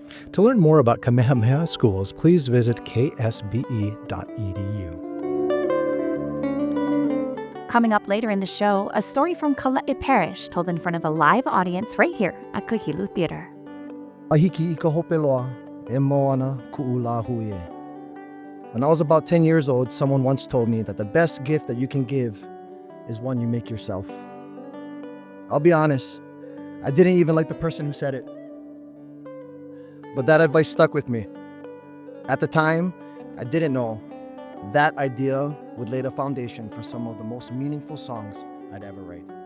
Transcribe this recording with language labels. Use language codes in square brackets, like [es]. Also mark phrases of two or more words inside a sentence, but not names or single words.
[en] To learn more about Kamehameha Schools, please visit ksbe.edu. Coming up later in the show, a story from Kala'e Parish told in front of a live audience right here at Kahilu Theater. [haw] Ahiki I ka hope loa, e moana ku'u la hui e. [en] When I was about 10 years old, someone once told me that the best gift that you can give is one you make yourself. I'll be honest, I didn't even like the person who said it. But that advice stuck with me. At the time, I didn't know that idea would lay the foundation for some of the most meaningful songs I'd ever write.